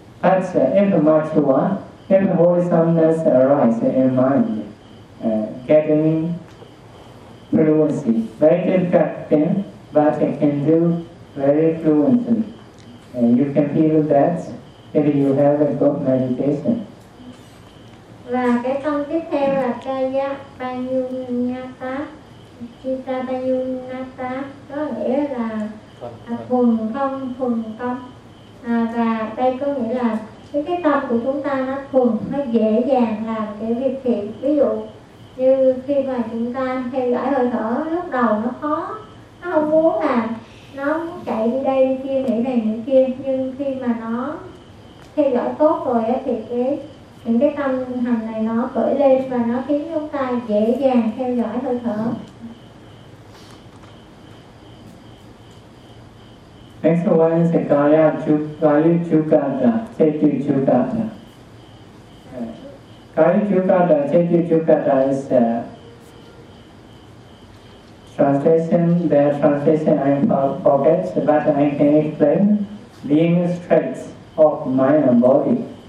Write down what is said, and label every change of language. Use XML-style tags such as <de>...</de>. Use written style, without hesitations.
<en>But if much one, if wholesomeness arises in mind, getting fluency, very difficult thing, but it can do very fluently. And you can feel that if you have a good meditation.</en> <vi>Và cái tâm tiếp theo là Kaya Panyunyata, Chita Panyunyata, có nghĩa là thuần tâm. Và đây có nghĩa là cái tâm của chúng ta nó thuần, nó dễ dàng làm cái việc thiện. Ví dụ như khi mà chúng ta theo dõi hơi thở, lúc đầu nó khó, nó không muốn làm, nó muốn chạy đi đây đi kia, nghĩ này nghĩ kia. Nhưng khi mà nó theo dõi tốt rồi á thì những cái tâm hành này nó khởi lên và nó khiến chúng ta dễ dàng theo dõi hơi thở.</vi> <en>Next one is Kaya Chukata, Chetu Chukata. Kaya Chukata, Chetu Chukata is translation, the translation I forget, but I can explain being straight of mind and body.</en>